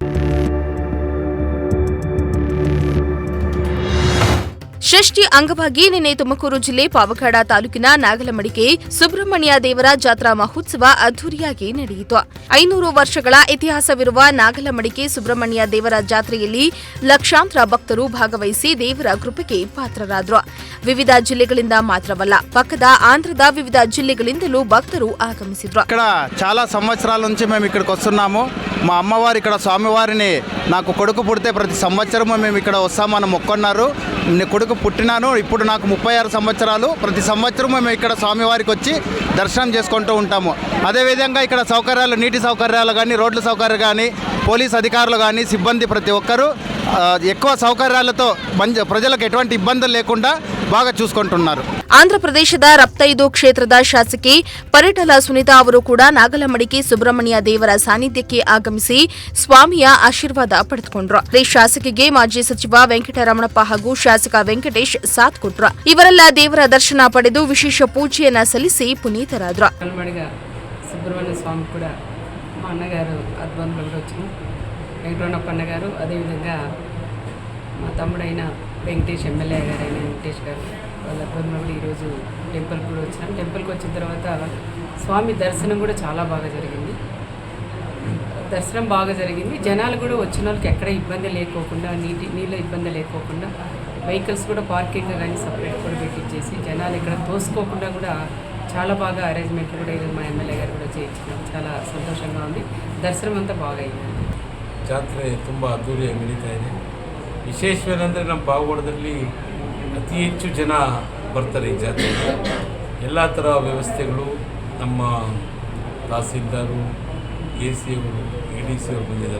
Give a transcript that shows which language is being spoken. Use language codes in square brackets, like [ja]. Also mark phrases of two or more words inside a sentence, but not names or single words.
[kn] ಷಷ್ಠಿ ಅಂಗವಾಗಿ ನಿನ್ನೆ ತುಮಕೂರು ಜಿಲ್ಲೆ ಪಾವಗಡ ತಾಲೂಕಿನ ನಾಗಲಮಡಿಕೆ ಸುಬ್ರಹ್ಮಣ್ಯ ದೇವರ ಜಾತ್ರಾ ಮಹೋತ್ಸವ ಅದ್ದೂರಿಯಾಗಿ ನಡೆಯಿತು. 500 ವರ್ಷಗಳ ಇತಿಹಾಸವಿರುವ ನಾಗಲಮಡಿಕೆ ಸುಬ್ರಹ್ಮಣ್ಯ ದೇವರ ಜಾತ್ರೆಯಲ್ಲಿ ಲಕ್ಷಾಂತರ ಭಕ್ತರು ಭಾಗವಹಿಸಿ ದೇವರ ಕೃಪೆಗೆ ಪಾತ್ರರಾದರು. ವಿವಿಧ ಜಿಲ್ಲೆಗಳಿಂದ ಮಾತ್ರವಲ್ಲ, ಪಕ್ಕದ ಆಂಧ್ರದ ವಿವಿಧ ಜಿಲ್ಲೆಗಳಿಂದಲೂ ಭಕ್ತುಲು ಆಗಮಿಸಿದ್ರು. [te] ఇక్కడ చాలా సంవత్సరాల నుంచి మేము ఇక్కడికి వస్తున్నాము. మా అమ్మవారు ఇక్కడ స్వామివారిని నాకు కొడుకు పుడితే ప్రతి సంవత్సరము మేము ఇక్కడ వస్తామని మొక్కున్నారు. కొడుకు పుట్టినాను, ఇప్పుడు నాకు 36 సంవత్సరాలు. ప్రతి సంవత్సరం మేము ఇక్కడ స్వామివారికి వచ్చి దర్శనం చేసుకుంటూ ఉంటాము. అదేవిధంగా ఇక్కడ సౌకర్యాలు, నీటి సౌకర్యాలు కానీ, రోడ్ల సౌకర్యాలు కానీ, పోలీస్ అధికారులు కానీ, సిబ్బంది ప్రతి ఒక్కరూ ఎక్కువ సౌకర్యాలతో ప్రజలకు ఎటువంటి ఇబ్బందులు లేకుండా బాగా చూసుకుంటున్నారు. [kn] ಆಂಧ್ರಪ್ರದೇಶದ ರಪ್ತೈದು ಕ್ಷೇತ್ರದ ಶಾಸಕಿ ಪರಿಟಲ ಸುನೀತಾ ಅವರು ಕೂಡ ನಾಗಲಮಡಿಕೆ ಸುಬ್ರಹ್ಮಣ್ಯ ದೇವರ ಸಾನ್ನಿಧ್ಯಕ್ಕೆ ಆಗಮಿಸಿ ಸ್ವಾಮಿಯ ಆಶೀರ್ವಾದ ಪಡೆದುಕೊಂಡ್ರು. ಶಾಸಕಿಗೆ ಮಾಜಿ ಸಚಿವ ವೆಂಕಟರಮಣಪ್ಪ ಹಾಗೂ ಶಾಸಕ ವೆಂಕಟೇಶ್ ಸಾಥ್ ಕೊಟ್ರು. ಇವರೆಲ್ಲ ದೇವರ ದರ್ಶನ ಪಡೆದು ವಿಶೇಷ ಪೂಜೆಯನ್ನ ಸಲ್ಲಿಸಿ ಪುನೀತರಾದ್ರು. [te] సుబ్రహ్మణ్య స్వామి కూడా మా అన్నగారు అద్భుతంలో కూడా వచ్చిన వెంకటరమణప్ప అన్నగారు, అదేవిధంగా మా తమ్ముడైన వెంకటేష్ ఎమ్మెల్యే గారైన వెంకటేష్ గారు వాళ్ళ అద్భుతంలో కూడా ఈరోజు టెంపుల్కి కూడా వచ్చినాం. టెంపుల్కి వచ్చిన తర్వాత స్వామి దర్శనం కూడా చాలా బాగా జరిగింది. దర్శనం బాగా జరిగింది. జనాలు కూడా వచ్చిన వాళ్ళకి ఎక్కడ ఇబ్బంది లేకోకుండా, నీళ్ళ ఇబ్బంది లేకోకుండా, వెహికల్స్ కూడా పార్కింగ్ కానీ సపరేట్ కూడా పెట్టించేసి జనాలు ఇక్కడ తోసుకోకుండా కూడా చాలా బాగా అరేంజ్మెంట్లు కూడా ఈరోజు మా ఎమ్మెల్యే గారు కూడా చేయించినాం. చాలా సంతోషంగా ఉంది. [kn] ದರ್ಶನ ಅಂತ ಬಾಗ ಇದೆ. ಜಾತ್ರೆ ತುಂಬ ಅದ್ದೂರಿಯಾಗಿ ನಡೀತಾ ಇದೆ. ವಿಶೇಷವೇನೆಂದರೆ ನಮ್ಮ ಪಾವಗಡದಲ್ಲಿ ಅತಿ ಹೆಚ್ಚು ಜನ ಬರ್ತಾರೆ ಈ ಜಾತ್ರೆಗೆ. ಎಲ್ಲ ಥರ ವ್ಯವಸ್ಥೆಗಳು ನಮ್ಮ ತಹಸೀಲ್ದಾರು, AC ಅವರು, EDC ಅವರು ಬಂದಿದ್ದಾರೆ.